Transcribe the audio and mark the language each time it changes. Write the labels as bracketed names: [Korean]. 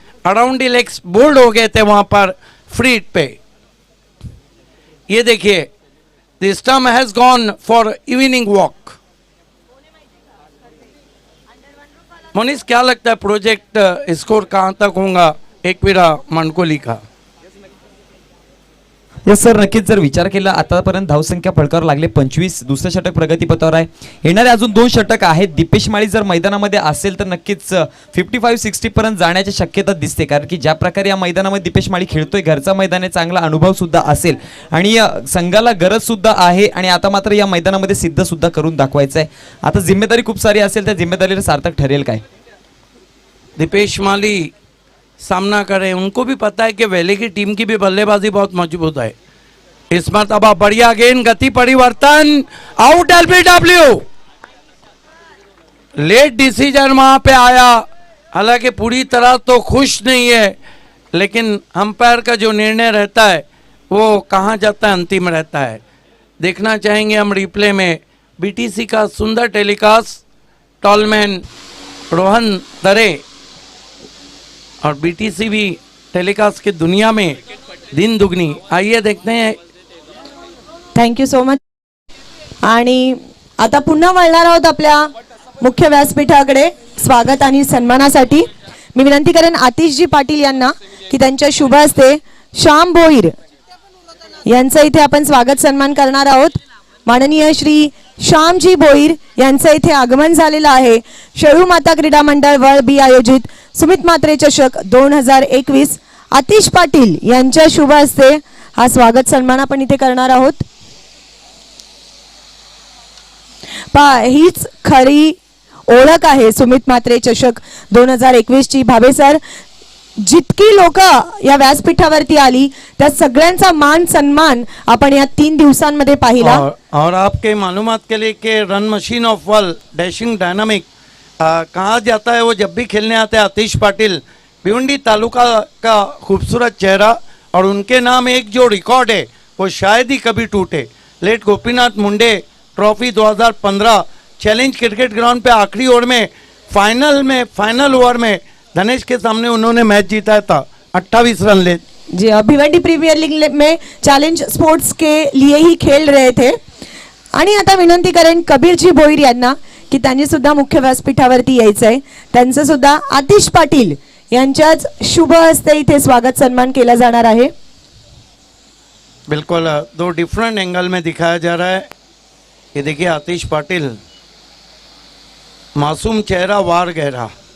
[Hindi] Around the legs bold हो गए थे वहां पर फ्री हिट पे। ये देखिए, [English] The stump has gone for evening walk. [Hindi] Monis, क्या लगता है प्रोजेक्ट स्कोर कहां तक होगा एकविरा मानकोली का? [Marathi] यस सर, नक्कीच. जर विचार केला आतापर्यंत धावसंख्या फळकावर लागले 25, दुसरं षटक प्रगतीपथावर आहे. येणारे अजून 2 षटक आहेत. दीपेश माळी जर मैदानामध्ये असेल तर नक्कीच 55-60 पर्यंत जाण्याची शक्यता दिसते, कारण की ज्या प्रकारे या मैदानामध्ये दीपेश माळी खेळतोय, घरचा मैदान आहे, चांगला अनुभव सुद्धा असेल आणि संघाला गरज सुद्धा आहे आणि आता मात्र या मैदानामध्ये सिद्ध सुद्धा करून दाखवायचं आहे. आता जिम्मेदारी खूप सारी असेल, त्या जिम्मेदारीला सार्थक ठरेल काय? [Hindi] दीपेश माली सामना करें, उनको भी पता है कि वैली की टीम की भी बल्लेबाजी बहुत मजबूत है। इस मरतबा बढ़िया गेंद, गति परिवर्तन, आउट एलबीडब्ल्यू। लेट डिसीजन वहां पे आया। हालांकि पूरी तरह तो खुश नहीं है, लेकिन अंपायर का जो निर्णय रहता है वो कहाँ जाता है, अंतिम रहता है। देखना चाहेंगे हम रिप्ले में बीटीसी का सुंदर टेलीकास्ट। टॉलमैन रोहन दरे और बीटीसी भी टेलीकास्ट की दुनिया में दिन दुगनी। आइए देखते हैं। [English] Thank you so much. [Marathi] आणि आता पुन्हा वळणार आहोत आपल्या मुख्य व्यासपीठाकडे स्वागत आणि सन्मानासाठी. मी विनंती करेन आतिशजी पाटील यांना की त्यांच्या शुभ हस्ते श्याम भोईर यांचं इथे आपण स्वागत सन्मान करणार आहोत. माननीय श्री श्यामजी भोईर यांचं इथे आगमन झालेलं आहे. शेळू माता क्रीडा मंडळ वळबी आयोजित सुमित म्हात्रे चषक 2021 आतिश पाटील यांच्या शुभ हस्ते हा स्वागत सन्मान आपण इथे करणार आहोत. हीच खरी ओळख आहे सुमित म्हात्रे चषक 2021 ची. भावे सर, जितकी लोक या व्यासपीठावरती आली त्या सगळ्यांचा मान सन्मान आपण या 3 दिवसांमध्ये पाहिला. [Hindi] और आपके मालूमात के लिए कि run machine of world dashing dynamic कहा जाता है, वो जब भी खेलने आते हैं आतिश पाटिल, भिवंडी तालुका का खूबसूरत चेहरा, और उनके नाम एक जो रिकॉर्ड है वो शायद ही कभी टूटे। Late Gopinath Munde trophy 2015 challenge cricket ground पे आखिरी ओवर में फाइनल ओवर में धनेश के सामने उन्होंने मैच जीता था 28 रन ले। जी, भिवंडी प्रीमियर लीग में चैलेंज स्पोर्ट्स के लिए ही खेल रहे थे. [Marathi] आणि आता विनंती करेन कबीरजी भोईर यांना की त्यांनी सुद्धा मुख्य व्यासपीठावरती यायचंय. त्यांचं सुद्धा आतिश पाटील यांच्याच शुभ हस्ते इथे स्वागत सन्मान केला जाणार आहे. [Hindi] बिल्कुल दो डिफरेंट एंगल में दिखाया जा रहा है। ये देखिए आतिश पाटिल, मासूम चेहरा वार गहरा।